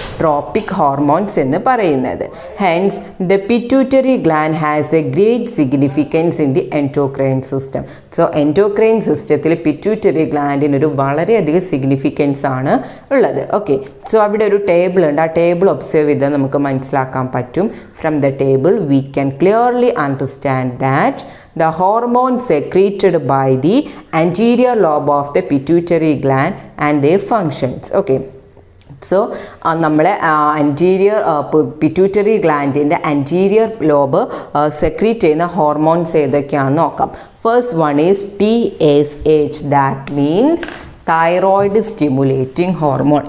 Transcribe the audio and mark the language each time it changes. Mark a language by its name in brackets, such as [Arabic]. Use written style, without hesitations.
[Malayalam] Tropic hormones എന്ന് പറയുന്നത്. [English] Hence the pituitary gland has a great significance in the endocrine system. [Malayalam] So endocrine സിസ്റ്റത്തിൽ pituitary ഗ്ലാൻഡിനൊരു വളരെയധികം significance ആണ് ഉള്ളത്. ഓക്കെ, സോ അവിടെ ഒരു ടേബിൾ ഉണ്ട്. ആ ടേബിൾ ഒബ്സർവ് ചെയ്താൽ നമുക്ക് മനസ്സിലാക്കാൻ പറ്റും. [English] From the table we can clearly understand that the hormone secreted by the anterior lobe of the pituitary gland and their functions. [Malayalam] Okay, so നമ്മളെ anterior pituitary ഗ്ലാൻഡിൻ്റെ anterior lobe secrete ചെയ്യുന്ന hormones ഏതൊക്കെയാണെന്ന് നോക്കാം. [English] First one is TSH, that means thyroid stimulating hormone.